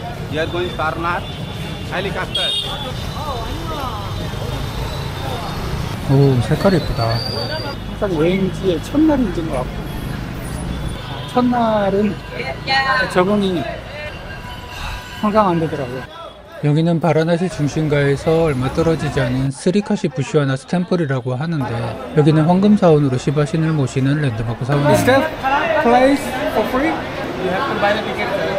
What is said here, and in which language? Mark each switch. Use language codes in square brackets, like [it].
[en] You are going Sarnath, helicopter. [ko] 오, 색깔이 예쁘다. 항상 여행지의 첫날이 있는 것 같고, 첫날은 적응이 항상 안 되더라고요. 여기는 바라나시 중심가에서 얼마 떨어지지 않은 스리카시 부슈아나스 템플이라고 하는데, 여기는 황금사원으로 시바신을 모시는 랜드마크 사원입니다. [en] Place for free. You have to buy the ticket.